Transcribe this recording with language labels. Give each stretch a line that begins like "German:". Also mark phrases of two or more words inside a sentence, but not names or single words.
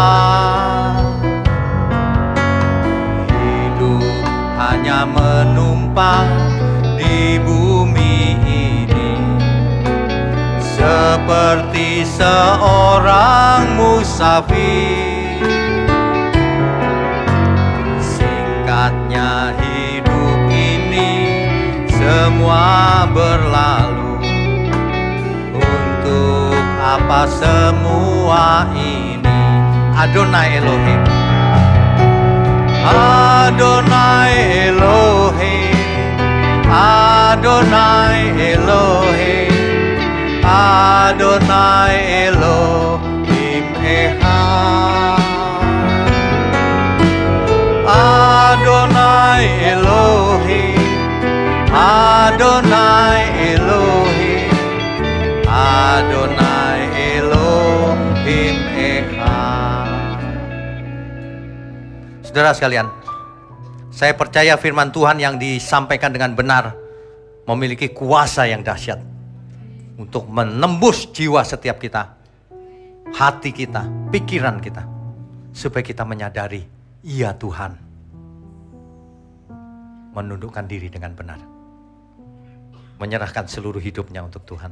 Indonesian: Hanya menumpang di bumi ini, seperti seorang musafir. Singkatnya hidup ini, semua berlalu. Untuk apa semua ini?
Hebrew: אדני אלהים, אדני אלהים, אדני אלהים, אדני אלהים אחד. אדני אלהים, אדני אלהים, אדני אלהים אחד.
Indonesian: Saudara sekalian, saya percaya firman Tuhan yang disampaikan dengan benar memiliki kuasa yang dahsyat untuk menembus jiwa setiap kita, hati kita, pikiran kita, supaya kita menyadari, iya Tuhan, menundukkan diri dengan benar, menyerahkan seluruh hidupnya untuk Tuhan.